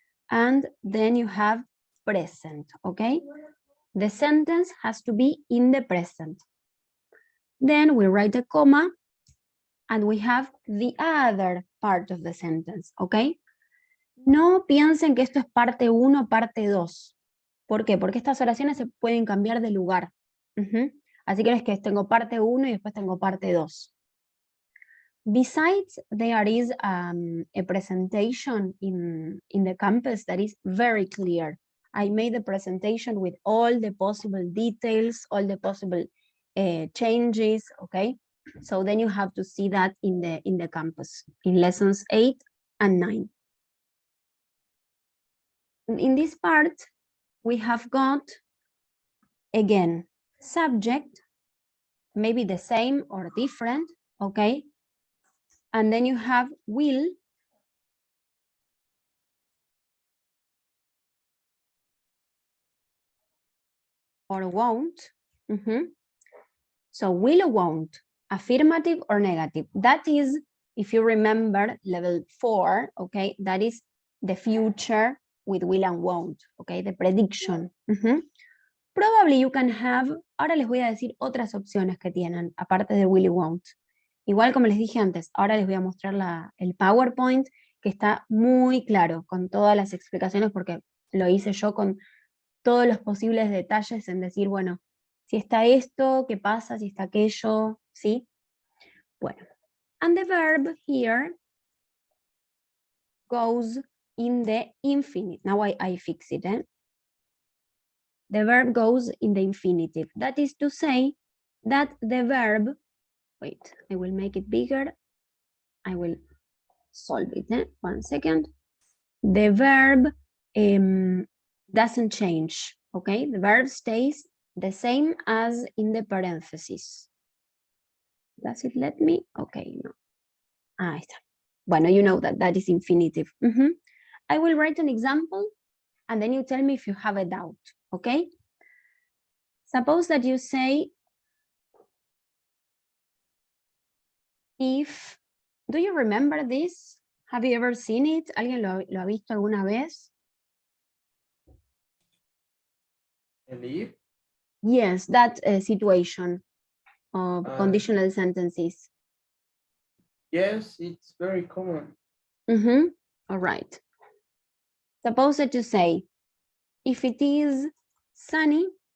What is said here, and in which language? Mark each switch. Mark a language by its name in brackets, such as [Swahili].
[English] And then you have present, okay? The sentence has to be in the present. Then we write a comma and we have the other part of the sentence, okay? [Spanish] No piensen que esto es parte 1, parte 2. ¿Por qué? Porque estas oraciones se pueden cambiar de lugar. Así que no es que tengo parte 1 y después tengo parte 2. [English] Besides, there is a presentation in the campus that is very clear. I made the presentation with all the possible details, all the possible changes, okay? So then you have to see that in the campus, in lessons 8 and 9. In this part, we have got, again, subject, maybe the same or different, okay? And then you have will, or won't. So will or won't, affirmative or negative. That is, if you remember, level 4, okay? That is the future with will and won't, okay? The prediction. Probably you can have, [Spanish] ahora les voy a decir otras opciones que tienen, aparte de will y won't. Igual como les dije antes, ahora les voy a mostrar el PowerPoint, que está muy claro, con todas las explicaciones, porque lo hice yo con todos los posibles detalles en decir, bueno, si está esto, ¿qué pasa? Si está aquello, ¿sí? Bueno, [English] and the verb here goes in the infinite. Now I fix it, eh? The verb goes in the infinitive. That is to say that the verb, wait, I will make it bigger. I will solve it, eh? 1 second. The verb doesn't change, okay? The verb stays the same as in the parentheses. Does it let me? Okay, no. [Spanish] Ahí está. Bueno, [English] you know that is infinitive. I will write an example and then you tell me if you have a doubt, okay? Suppose that you say, if, do you remember this? Have you ever seen it? [Spanish] ¿Alguien lo ha visto alguna vez? ¿El if? [English] Yes, that situation of conditional sentences. Yes, it's very common. All right. Suppose that you say, if it is sunny,